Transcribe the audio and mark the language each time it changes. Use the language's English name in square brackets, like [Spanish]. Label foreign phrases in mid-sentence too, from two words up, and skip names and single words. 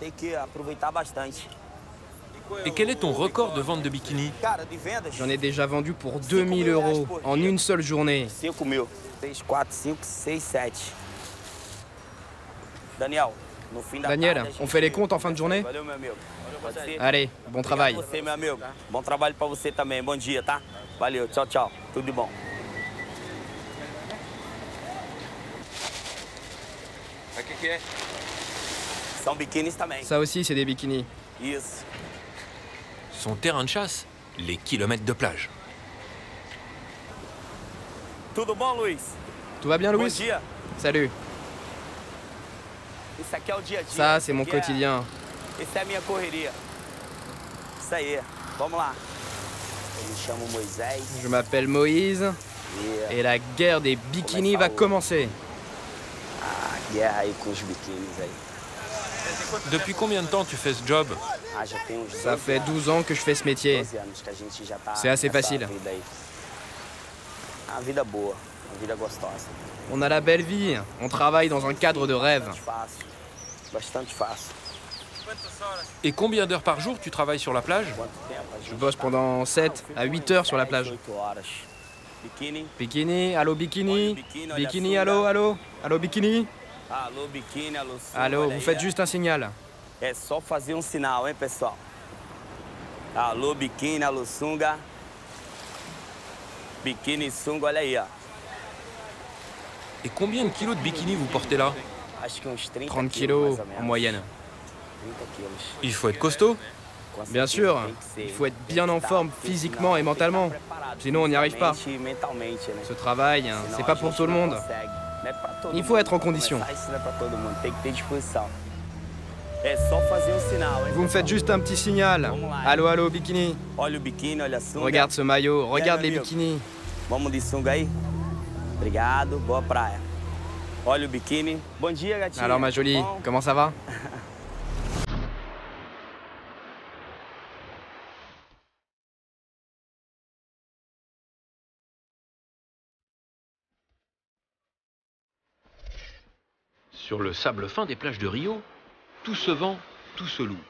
[French] Et quel est ton record de vente de bikinis? J'en ai déjà vendu pour 2000 € en une seule journée. Daniel, on fait les comptes en fin de journée? Allez, bon travail. [Portuguese] Bon trabalho para você também. Bom dia, tá? Valeu, tchau, tchau. Tudo de bom. [French] Ça aussi, c'est des bikinis. Son terrain de chasse, les kilomètres de plage. [Portuguese] Tudo bom, Luiz? [French] Tout va bien, Louis? [Portuguese] Bom dia. [French] Salut. [Portuguese] Isso aqui é o dia a dia. [French] Ça, c'est mon quotidien. [Portuguese] Essa é a minha correria. Isso aí. Vamos lá. Eu me chamo Moisés. [French] Je m'appelle Moïse. Et la guerre des bikinis va commencer. [Portuguese] Ah, guerra aí com os biquínis aí. [French] Depuis combien de temps tu fais ce job? Ça fait 12 ans que je fais ce métier. C'est assez facile. On a la belle vie. On travaille dans un cadre de rêve. Et combien d'heures par jour tu travailles sur la plage? Je bosse pendant 7 à 8 heures sur la plage. Bikini, allô bikini. Bikini, allô, allô. Allô bikini. [Portuguese] Alô, biquíni, alô, sunga. [French] Allô, vous faites juste un signal. [Portuguese] É só fazer sinal, hein, pessoal? Alô, biquíni, alô, sunga. Biquíni, sunga, olha aí, ó. [French] Et combien de kilos de bikini vous portez là? 30 kilos en moyenne. Il faut être costaud? Bien sûr, il faut être bien en forme physiquement et mentalement. Sinon, on n'y arrive pas. Ce travail, c'est pas pour tout le monde. Il faut être en condition. Vous me faites juste un petit signal. Allô, allô, bikini. Regarde ce maillot, regarde les bikinis. [Portuguese] Vamos de sunga aí? Obrigado, boa praia. Olha o biquíni. Bom dia, gatinha. [French] Alors, ma jolie, comment ça va? Sur le sable fin des plages de Rio, tout se vend, tout se loue.